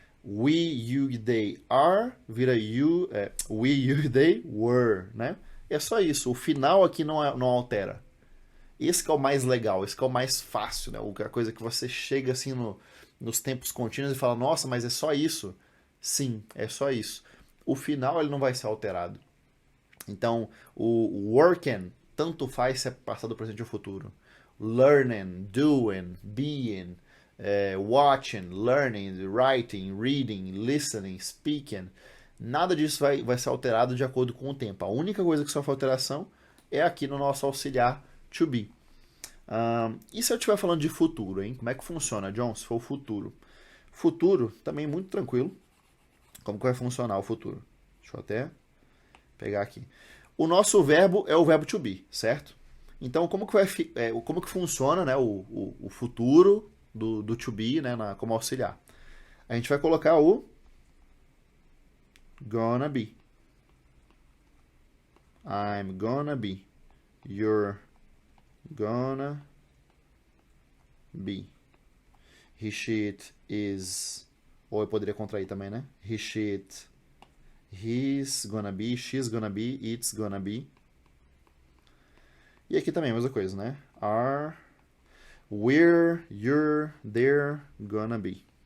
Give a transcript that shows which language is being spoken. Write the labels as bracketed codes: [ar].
[en] We, you e they are vira we, you e they were, né? [pt] É só isso. O final aqui não altera. Esse que é o mais legal, esse que é o mais fácil, né? A coisa que você chega assim nos tempos contínuos e fala, nossa, mas é só isso? Sim, é só isso. O final ele não vai ser alterado. Então, o working tanto faz se é passado, presente ou futuro. [en] Learning, doing, being, watching, learning, writing, reading, listening, speaking. [pt] Nada disso vai ser alterado de acordo com o tempo. A única coisa que sofre alteração é aqui no nosso auxiliar to be. E se eu estiver falando de futuro, hein? Como é que funciona, John? Se for o futuro. Futuro, também muito tranquilo. Como que vai funcionar o futuro? Deixa eu até pegar aqui. O nosso verbo é o verbo to be, certo? Então, como que funciona, né, o futuro do to be, né, como auxiliar? A gente vai colocar o gonna be. [en] I'm gonna be. You're gonna be. He, she, it is. [pt] Ou eu poderia contrair também, né? [en] He, she, it. He's gonna be. She's gonna be. It's gonna be. [pt] E aqui também a mesma coisa, né? [en] Are, we're, you're, they're gonna be.